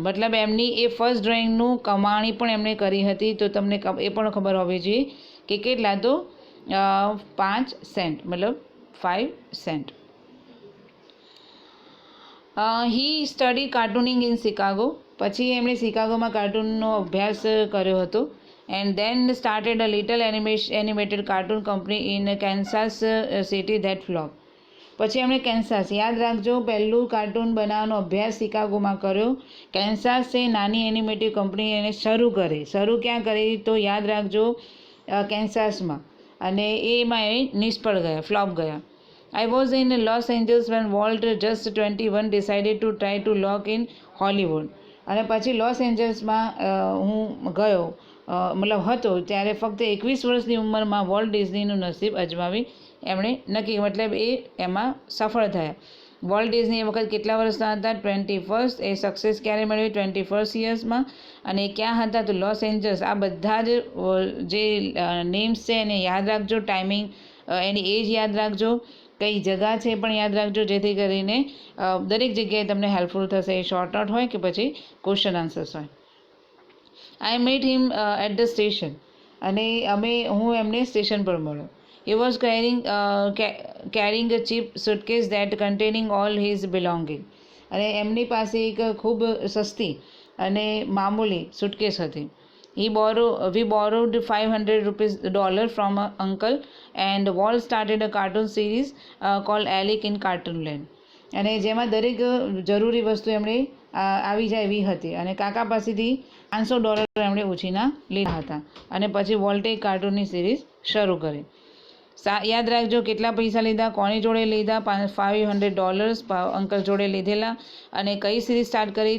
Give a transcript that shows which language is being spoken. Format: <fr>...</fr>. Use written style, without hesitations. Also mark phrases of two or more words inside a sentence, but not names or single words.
<gu>મતલબ એમની એ ફર્સ્ટ ડ્રોઈંગનું કમાણી પણ એમણે કરી હતી, તો તમને એ પણ ખબર હોવી જોઈએ કે કેટલા, તો 5 સેન્ટ, મતલબ 5 સેન્ટ.</gu> <en>He study cartooning in Chicago,</en> <gu>પછી એમણે શિકાગોમાં કાર્ટૂનનો અભ્યાસ કર્યો હતો.</gu> <en>and then started a little animated cartoon company in Kansas city that flopped.</en> <gu>પછી એમણે કેન્સાસ, યાદ રાખજો, પહેલું કાર્ટૂન બનાવવાનો અભ્યાસ શિકાગોમાં કર્યો. કેન્સાસ એ નાની એનિમેટિવ કંપની એને શરૂ ક્યાં કરી તો યાદ રાખજો કેન્સાસમાં, અને એમાં એ નિષ્ફળ ગયા, ફ્લોપ ગયા.</gu> <en>I was in Los Angeles when Walt, just 21, decided to try to lock in Hollywood.</en> <gu>અને પછી લોસ એન્જલ્સમાં હું ગયો, મતલબ હતો ત્યારે ફક્ત 21 વર્ષની ઉંમરમાં વોલ્ટ ડિઝનીનું નસીબ અજમાવી એમણે નક્કી, મતલબ એ એમાં સફળ થયા. વોલ્ટ ડિઝની એ વખત કેટલા વર્ષના હતા? 21st. એ સક્સેસ ક્યારે મેળવી? 21st યર્સમાં. અને ક્યાં હતા? તો લોસ એન્જલસ. આ બધા જ જે નેમ્સ છે એને યાદ રાખજો, ટાઈમિંગ, એની એજ યાદ રાખજો, કઈ જગા છે પણ યાદ રાખજો, જેથી કરીને દરેક જગ્યાએ તમને હેલ્પફુલ થશે. એ</gu> <en>short note</en> <gu>હોય કે પછી</gu> <en>question answers</en> <gu>હોય.</gu> <en>I met him at the station.</en> <gu>અને હું એમને સ્ટેશન પર મળ્યો.</gu> <en>He was carrying a cheap suitcase that containing all his belonging.</en> <gu>અને એમની પાસે એક ખૂબ સસ્તી અને મામૂલી સુટકેસ હતી.</gu> <en>We borrowed $500 from an uncle and Walt started a cartoon series called Alice in Cartoonland.</en> <gu>અને જેમાં દરેક જરૂરી વસ્તુ એમણે આવી જાય એવી હતી. અને કાકા પાસેથી $500 એમણે ઉછીના લીધા હતા. અને પછી વોલ્ટે કાર્ટૂનની સિરીઝ શરૂ કરી. યાદ રાખજો કેટલા પૈસા લીધા, કોની જોડે લીધા? $500 અંકલ જોડે લીધેલા. અને કઈ સિરીઝ સ્ટાર્ટ કરી?</gu>